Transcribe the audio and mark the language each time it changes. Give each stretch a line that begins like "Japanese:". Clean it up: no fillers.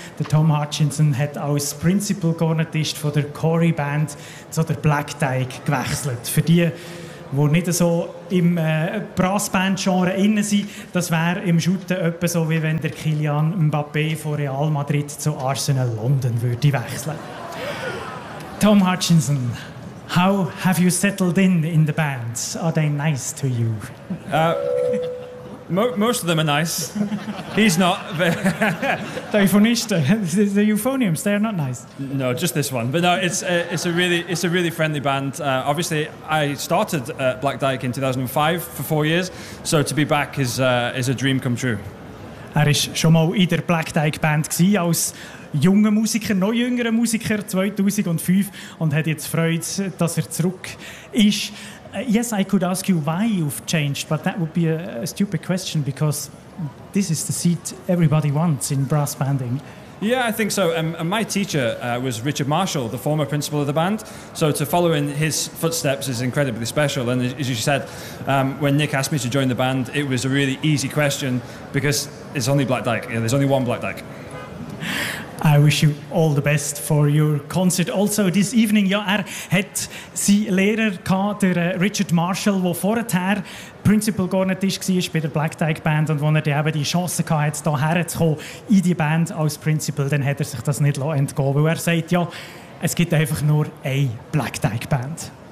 German: Der Tom Hutchinson hat als Principal Cornetist von der Corey Band zu der Black Dyke gewechselt. Für die, wo nicht so im Brassband-Genre innen sind, das wäre im Schutten etwa so, wie wenn der Kylian Mbappé von Real Madrid zu Arsenal London würde wechseln.
English: Tom Hutchinson, how have you settled in the band? Are they nice to you? Most of them are nice. He's not. The euphonista, the euphoniums, they are not nice. No, just this one. But no, it's a really friendly band. Obviously, I started at Black Dyke in 2005 for 4 years, so to be back is a dream come true.
German: Er ist schon mal in der Black Dyke Band gsi als junger Musiker, noch jüngerer Musiker 2005 und hat jetzt Freude, dass er zurück ist.
English: Yes, I could ask you why you've changed, but that would be a stupid question because this is the seat everybody wants in brass banding. Yeah, I think so. And my teacher was Richard Marshall, the former principal of the band. So to follow in his footsteps is incredibly special. And as you said, when Nick asked me to join the band, it was a really easy question because it's only Black Dyke. Yeah, there's only one Black Dyke. I wish you all the best for your concert also this evening.
German: Ja, er hat seinen Lehrer gehabt, der Richard Marshall, der vorher Principal Cornetist war bei der Black Dyke Band und wo er eben die Chance hatte, da herzukommen in die Band als Principal, dann hat er sich das nicht entgehen lassen, weil er sagt, ja, es gibt einfach nur eine Black Dyke Band.